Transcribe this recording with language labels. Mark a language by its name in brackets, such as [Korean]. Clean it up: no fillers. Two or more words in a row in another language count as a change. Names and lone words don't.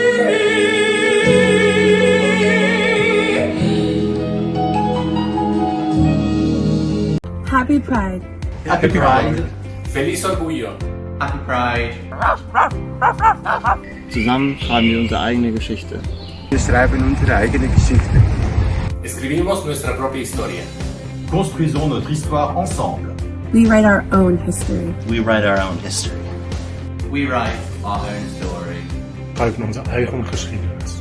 [English] Happy Pride. Happy Pride. [Spanish] Feliz Orgullo. [English] Happy Pride. [German] Zusammen schreiben wir unsere eigene Geschichte. Wir schreiben unsere eigene Geschichte. [Spanish] Escribimos nuestra propia historia. [French] Construisons notre histoire ensemble. [English] We write our own history. We write our own history. We write our own story. [German] Schreiben unsere eigene Geschiedenis.